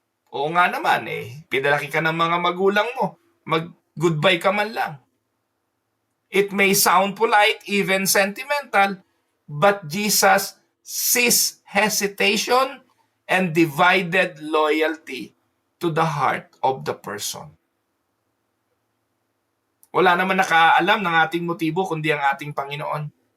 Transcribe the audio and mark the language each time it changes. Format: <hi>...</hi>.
<tl>Oo nga naman pinalaki ka ng mga magulang mo. Mag-goodbye ka man lang.</tl> <en>It may sound polite, even sentimental, but Jesus sees hesitation and divided loyalty to the heart of the person.</en> <tl>Wala naman nakaalam ng ating motibo kundi ang ating Panginoon.</tl>